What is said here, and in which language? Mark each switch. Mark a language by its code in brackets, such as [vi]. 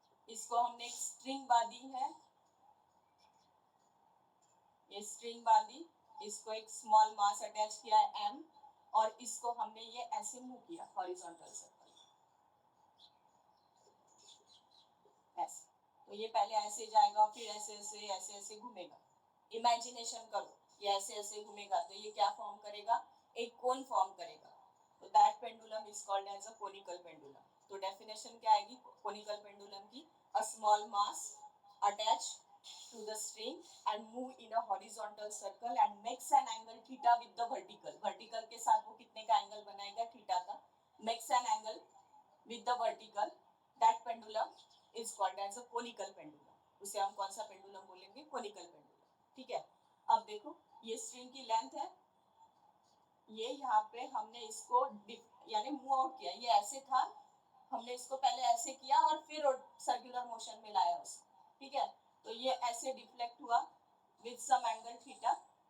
[hi] इसको हमने एक स्ट्रिंग बांधी है, ये स्ट्रिंग बांधी, इसको एक स्मॉल मास अटैच किया है m, और इसको हमने ये ऐसे मूव किया हॉरिजॉन्टल सर्कल ऐसे। तो ये पहले ऐसे जाएगा, फिर ऐसे ऐसे ऐसे ऐसे घूमेगा। इमेजिनेशन करो, ये ऐसे ऐसे घूमेगा तो ये क्या फॉर्म करेगा, एक कोन फॉर्म करेगा। [en] तो that pendulum is called as a conical pendulum. [hi] तो डेफिनेशन क्या आएगी कोनिकल पेंडुलम की, [en] A small mass attach to the string and move in a horizontal circle and makes an angle theta with the vertical. [hi] Vertical के साथ वो कितने का angle बनाएगा, थीटा का। [en] Makes an angle with the vertical. That pendulum is called as a conical pendulum. [hi] उसे हम कौन सा पेंडुलम बोलेंगे, कोनिकल पेंडुलम। ठीक है, अब देखो ये स्ट्रिंग की लेंथ है, ये यहाँ पे हमने इसको यानी मूव आउट किया, ये ऐसे था, हमने इसको पहले ऐसे किया और फिर सर्कुलर मोशन में लाया उसको। ठीक है, तो ये ऐसे डिफ्लेक्ट हुआ विद सम एंगल थीटा।